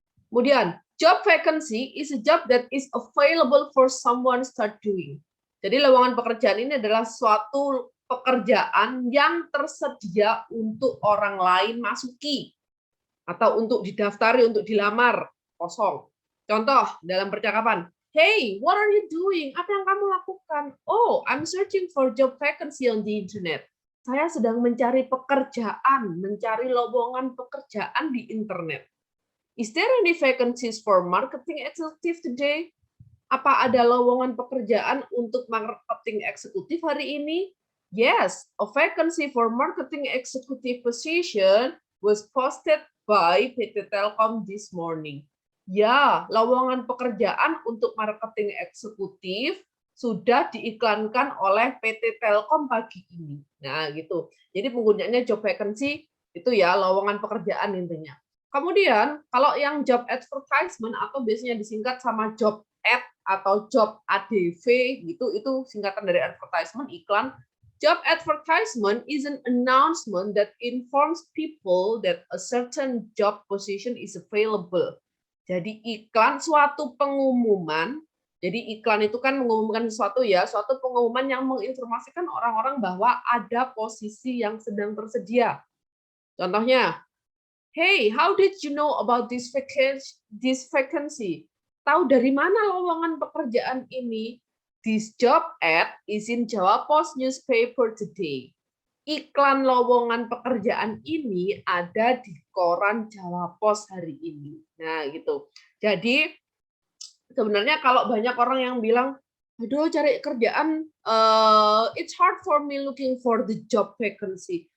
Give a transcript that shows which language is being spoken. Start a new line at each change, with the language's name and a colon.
Indonesian: Kemudian,
English: job vacancy is a job that is available for someone start doing.
Indonesian: Jadi lowongan pekerjaan ini adalah suatu pekerjaan yang tersedia untuk orang lain masuki atau untuk didaftari, untuk dilamar, kosong. Contoh dalam percakapan,
English: hey, what are you doing?
Indonesian: Apa yang kamu lakukan?
English: Oh, I'm searching for job vacancy on the internet.
Indonesian: Saya sedang mencari pekerjaan, mencari lowongan pekerjaan di internet.
English: Is there any vacancies for marketing executive today?
Indonesian: Apa ada lowongan pekerjaan untuk marketing eksekutif hari ini?
English: Yes, a vacancy for marketing executive position was posted by PT Telkom this morning.
Indonesian: Ya, lowongan pekerjaan untuk marketing eksekutif sudah diiklankan oleh PT Telkom pagi ini. Nah, gitu. Jadi penggunaannya job vacancy itu ya lowongan pekerjaan intinya. Kemudian, kalau yang job advertisement atau biasanya disingkat sama job ad atau job ADV gitu, itu singkatan dari advertisement, iklan.
English: Job advertisement is an announcement that informs people that a certain job position is available.
Indonesian: Jadi iklan suatu pengumuman. Jadi iklan itu kan mengumumkan sesuatu ya, suatu pengumuman yang menginformasikan orang-orang bahwa ada posisi yang sedang tersedia. Contohnya,
English: hey, how did you know about this vacancy?
Indonesian: Tahu dari mana lowongan pekerjaan ini?
English: This job ad is in Jawa Post newspaper today.
Indonesian: Iklan lowongan pekerjaan ini ada di koran Jawa Post hari ini. Nah, gitu. Jadi sebenarnya kalau banyak orang yang bilang, aduh cari kerjaan,
English: it's hard for me looking for the job vacancy.